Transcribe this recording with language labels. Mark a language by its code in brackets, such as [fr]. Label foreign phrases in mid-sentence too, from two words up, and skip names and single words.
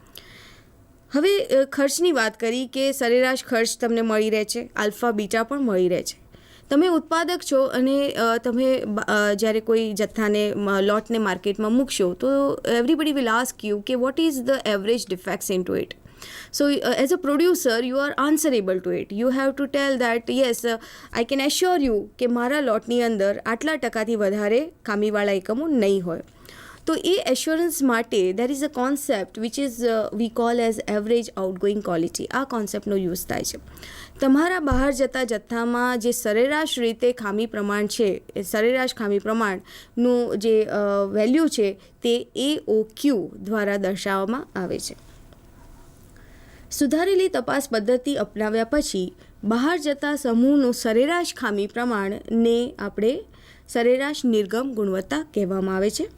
[gu] હવે ખર્ચની વાત કરી કે સરેરાશ ખર્ચ તમને મળી રહે છે, આલ્ફા બીટા પણ મળી રહે છે. તમે ઉત્પાદક છો અને તમે જ્યારે કોઈ જથ્થાને લોટને માર્કેટમાં મૂકશો તો [en] everybody will ask you [gu] કે [en] what is the average defects in to it. So as a producer you are answerable to it. You have to tell that yes, I can assure you [gu] કે મારા લોટની અંદર આટલા ટકાથી વધારે ખામીવાળા એકમો નહીં હોય. તો એ એશ્યોરન્સ માટે [en] there is a concept which is we call as average outgoing quality. [gu] આ કોન્સેપ્ટનો યુઝ થાય છે. તમારા બહાર જતા જથ્થામાં જે સરેરાશ રીતે ખામી પ્રમાણ છે, એ સરેરાશ ખામી પ્રમાણનું જે વેલ્યુ છે તે AOQ દ્વારા દર્શાવવામાં આવે છે. સુધારેલી તપાસ પદ્ધતિ અપનાવ્યા પછી બહાર જતા સમૂહનું સરેરાશ ખામી પ્રમાણને આપણે સરેરાશ નિર્ગમ ગુણવત્તા કહેવામાં આવે છે.